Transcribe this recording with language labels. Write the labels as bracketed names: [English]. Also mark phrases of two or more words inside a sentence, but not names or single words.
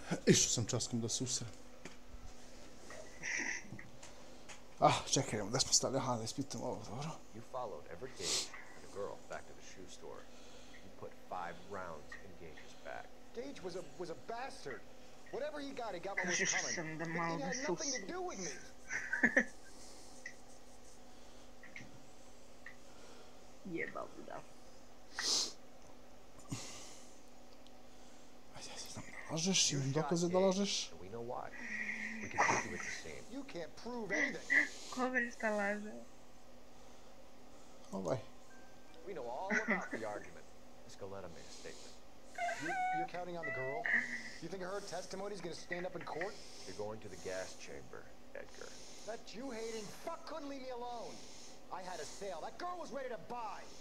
[Serbian] Išao sam časkom da se usrem. Čekaj, gdje smo stali? Aha, da ispitam ovo, dobro. [English] You followed Everett Gage and a girl back to the shoe store. You put 5 rounds in Gage's back. Gage was a bastard. Whatever he got what was coming. But it had nothing to do with me. [Serbian] Jebao bi da. Lažeš, imam dokaze da lažeš. [English] We know why. We can take you with the same. You can't prove anything. [Serbian] Ko bre šta laže? Ovaj. [English] We know all about the argument. Escaleta made a statement. You're counting on the girl? You think her testimony is going to stand up in court? You're going to the gas chamber, Edgar. That Jew-hating fuck couldn't leave me alone. I had a sale. That girl was ready to buy.